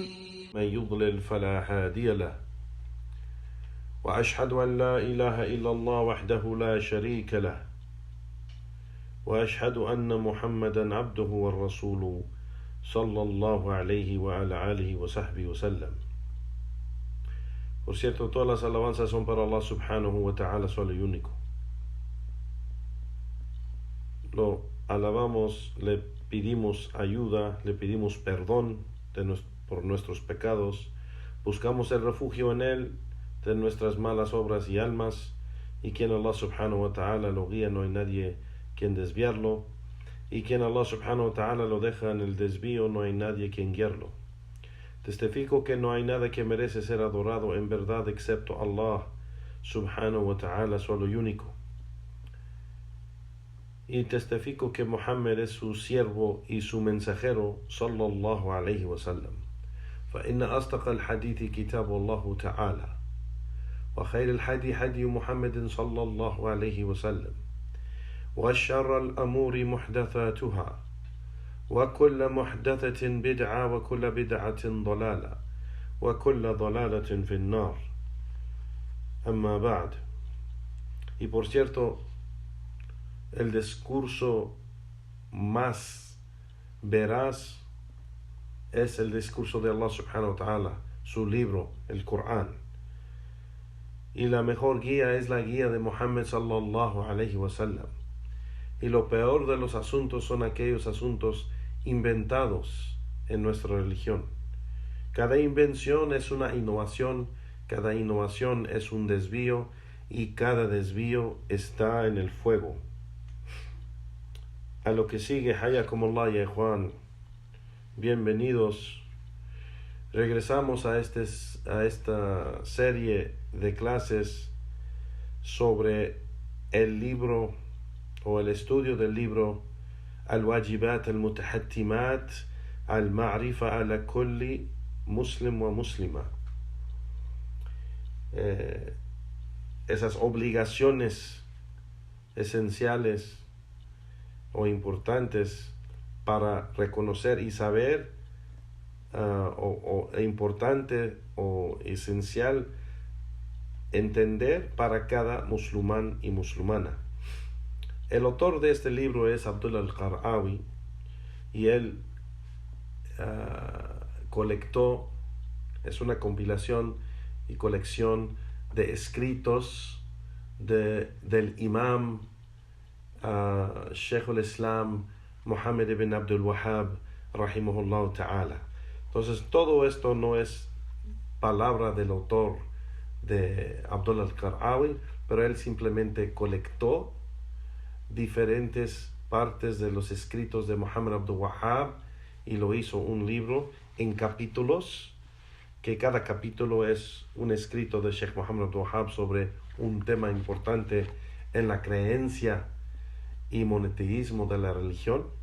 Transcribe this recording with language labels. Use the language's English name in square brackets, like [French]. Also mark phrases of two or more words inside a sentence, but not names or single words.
[Arabic] من يضلل فلا هادي له وأشهد أن لا إله إلا الله وحده لا شريك له وأشهد أن محمدا عبده والرسول صلى الله عليه وعلى آله وصحبه وسلم. [Spanish] Por cierto, todas las alabanzas son para Allah [Arabic] سبحانه وتعالى, [Spanish] solo y único. Lo alabamos, le pedimos ayuda, le pedimos perdón por nuestros pecados, buscamos el refugio en Él de nuestras malas obras y almas, y quien Allah [Arabic] سبحانه وتعالى [Spanish] lo guía, no hay nadie quien desviarlo, y quien Allah [Arabic] سبحانه وتعالى [Spanish] lo deja en el desvío, no hay nadie quien guiarlo. Testifico que no hay nada que merece ser adorado en verdad excepto Allah [Arabic] سبحانه وتعالى, [Spanish] solo y único. Y testifico que Muhammad es su siervo y su mensajero [Arabic] صلى الله عليه وسلم. فإن أصدق الحديث كتاب الله تعالى وخير الحدي حدي محمد صلى الله عليه وسلم وشر الأمور محدثاتها وكل محدثة بدعة وكل بدعة ضلالة وكل ضلالة في النار أما بعد. [Spanish] Y por cierto, el discurso más veraz es el discurso de Allah [Arabic] سبحانه وتعالى, [Spanish] su libro, el Corán. Y la mejor guía es la guía de Muhammad [Arabic] صلى الله عليه وسلم. [Spanish] Y lo peor de los asuntos son aquellos asuntos inventados en nuestra religión. Cada invención es una innovación, cada innovación es un desvío, y cada desvío está en el fuego. A lo que sigue, [Arabic] حياكم الله يا إخوان, [Spanish] bienvenidos. Regresamos a esta serie de clases sobre el libro o el estudio del libro Al-Wajibat al-Mutahattimat al-Ma'rifa ala kulli muslim wa muslima. Esas obligaciones esenciales o importantes para reconocer y saber, importante o esencial entender para cada musulmán y musulmana. El autor de este libro es Abdullah al-Qar'awi, y él colectó, es una compilación y colección de escritos del imam Sheikh al-Islam Muhammad ibn Abdul Wahhab [Arabic] رحمه الله تعالى. [Spanish] Entonces todo esto no es palabra del autor de Abdullah al-Qar'awi, pero él simplemente colectó diferentes partes de los escritos de Muhammad Abdul Wahhab y lo hizo un libro en capítulos, que cada capítulo es un escrito de Sheikh Muhammad Abdul Wahhab sobre un tema importante en la creencia y monoteísmo de la religión.